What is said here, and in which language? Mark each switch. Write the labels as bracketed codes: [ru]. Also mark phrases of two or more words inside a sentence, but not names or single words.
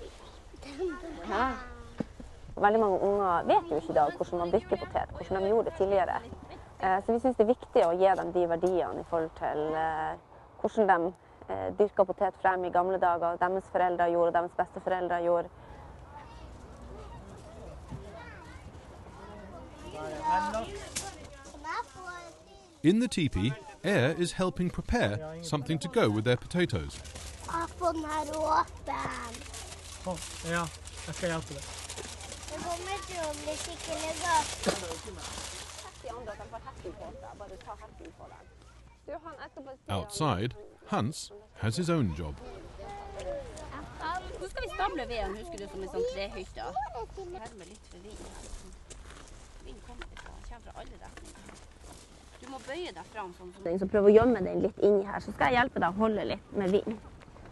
[no] Ja. Veldig mange unger vet jo ikke i dag hvordan man dyrker potet, hvordan de gjorde det tidligere. Så vi synes det er viktig å gi dem de verdiene i forhold til hvordan de dyrket potet frem i gamle dager, deres foreldre gjorde, deres besteforeldre gjorde. [en] In the teepee, Air is helping prepare something to go with their potatoes. [no] Jeg får den her åpen. Ja, jeg skal hjelpe deg. Det kommer til å bli skikkelig godt. [en] Outside, Hans has his own job. [no] Nå skal vi stable veden, husker du, som en sånn trehytte. Herme litt for vind her. Vind kommer fra alle retninger. Du må bøye deg fram sånn som den som prøver å gjemme den litt inni her, så skal jeg hjelpe deg å holde litt med vind.